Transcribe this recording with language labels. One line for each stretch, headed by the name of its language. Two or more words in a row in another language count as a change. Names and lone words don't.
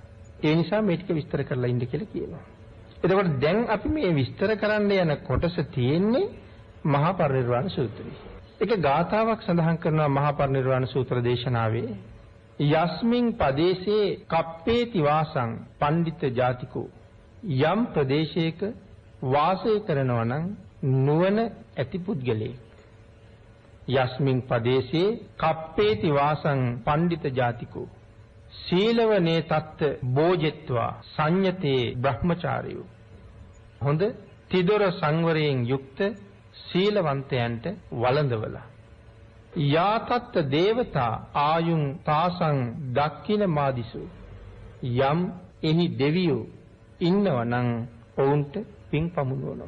Sinhala: ඒ නිසා මේ ටික විස්තර කරලා ඉන්න කියලා කියනවා. එතකොට දැන් අපි මේ විස්තර කරන්න යන කොටස තියෙන්නේ මහා පරිනිර්වාණ සූත්‍රයේ. ඒක ගාථාවක් සඳහන් කරනවා මහා පරිනිර්වාණ සූත්‍ර දේශනාවේ.
Pali: යස්මින් පදේශේ කප්පේති වාසං පණ්ඩිත ජාතිකෝ
Sinhala: යම් ප්‍රදේශයක වාසය කරනවා නම් නුවණ ඇති පුද්ගලයෙක්.
Pali: යස්මින් පදේශේ කප්පේති වාසං පණ්ඩිත ජාතිකෝ සීලවනේ තත්ත බෝජෙත්වා සංයතේ බ්‍රහ්මචාරියෝ.
Sinhala: හොඳ තිදොර සංවරයෙන් යුක්ත සීලවන්තයන්ට වළඳවලා.
Pali: යාතත්ත දේවතා ආයුං තාසං දක්ඛින මාදිසු.
Sinhala: යම් එහි දෙවියෝ ඉන්නවනම් ඔවුන්ට පින් පමුණුවනවා.